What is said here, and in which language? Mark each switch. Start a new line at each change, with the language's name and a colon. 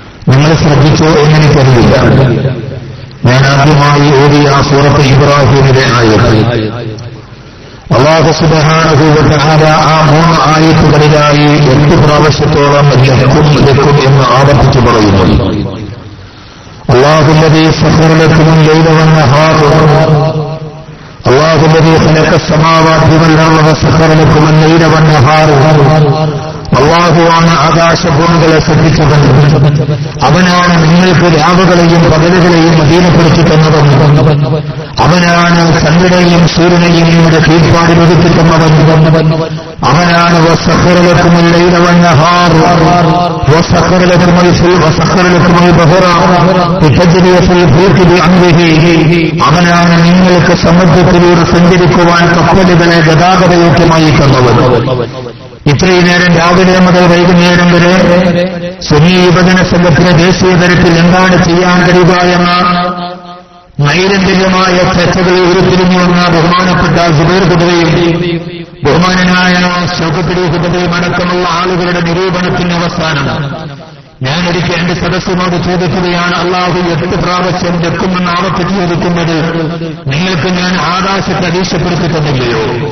Malayalam: നിങ്ങൾ ശ്രദ്ധിച്ചോ എന്നെനിക്കറിയില്ല. ഞാൻ ആദ്യമായി ഓതിയ സൂറത്ത് ഇബ്രാഹിമിലെ ആയത്ത് അല്ലാഹു സുബ്ഹാനഹു വ തആല ആ 3 ആയത്തുകളിലായി 8 പ്രാവശ്യത്തോളം ലക്കും എന്ന് ആവർത്തിച്ചു പറയുന്നു.
Arabic: അല്ലാഹു الذي سخر لكم الليل والنهار الله الذي خلق السماوات والأرض وسخر لكم الليل والنهار.
Malayalam: അള്ളാഹുവാണ് ആകാശഭൂമികളെ സൃഷ്ടിച്ചവൻ. അവനാണ് നിങ്ങൾക്ക് രാവുകളെയും പകലുകളെയും അധീനപ്പെടുത്തി തന്നവൻ. അവനാണ് ചന്ദ്രനെയും സൂര്യനെയും നിങ്ങളുടെ കീഴ്പ്പാടിൽ ഒതുക്കി തന്നവൻ. അവനാണ്
Arabic: وسخر لكم الليل والنهار وسخر لكم البحر لتجري في الفلك بأمره.
Malayalam: അവനാണ് നിങ്ങൾക്ക് സമുദ്രത്തിലൂടെ സഞ്ചരിക്കുവാൻ കപ്പലുകളെ ഗതാഗതയോഗ്യമായി തന്നവൻ. ഇത്രയും നേരം രാവിലെ മുതൽ വൈകുന്നേരം വരെ സുന്നി വിഭജന സംഘത്തിന് ദേശീയ തലത്തിൽ എന്താണ് ചെയ്യാൻ കഴിയുക എന്ന നൈരന്തര്യമായ ചർച്ചകളിൽ ഉരുത്തിരിഞ്ഞു വന്ന ബഹുമാനപ്പെട്ട സുബൈർ ഖുദ്വയും ബഹുമാനനായ ശൗക്കത്ത് ഖുദ്വയും അടക്കമുള്ള ആളുകളുടെ നിരൂപണത്തിന് അവസാനം ഞാനൊരിക്കൽ എന്റെ സദസ്സിനോട് ചോദിക്കുകയാണ്, അള്ളാഹു 8 പ്രാവശ്യം വെക്കുമെന്ന് ആവർത്തിച്ച് ചോദിക്കുന്നത്, നിങ്ങൾക്ക് ഞാൻ ആകാശത്തെ അധീക്ഷപ്പെടുത്തി തന്നില്ലയോ?